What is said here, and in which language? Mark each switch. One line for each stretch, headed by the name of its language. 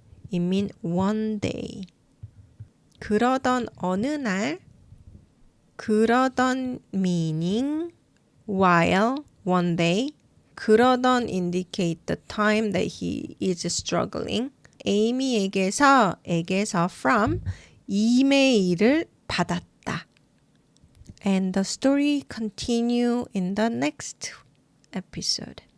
English: It means one day.
Korean: 그러던 어느 날.
English: 그러던 meaning while, one day. 그러던 indicate the time that he is struggling.
Korean: 에이미에게서 from 이메일을 받았다.
English: And the story continue in the next episode.